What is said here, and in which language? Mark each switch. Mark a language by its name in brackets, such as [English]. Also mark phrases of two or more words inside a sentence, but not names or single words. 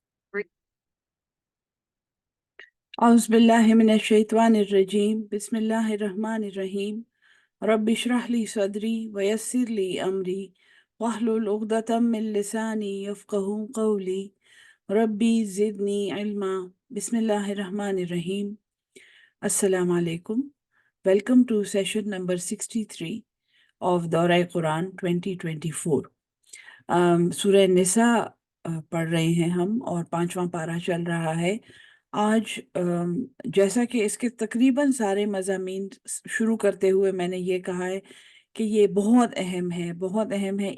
[Arabic] أعوذ بالله من الشيطان الرجيم بسم الله الرحمن الرحيم رب اشرح لي صدري ويسر لي أمري واحلل عقدة من لساني يفقهوا قولي رب زدني علما بسم الله الرحمن الرحيم. السلام عليكم. [English] Welcome to session number 63 of Dawra Quran 2024. [Urdu] سورہ نساء پڑھ رہے ہیں ہم اور 5واں پارہ چل رہا ہے آج. جیسا کہ اس کے تقریباً سارے مضامین شروع کرتے ہوئے میں نے یہ کہا ہے کہ یہ بہت اہم ہے، بہت اہم ہے.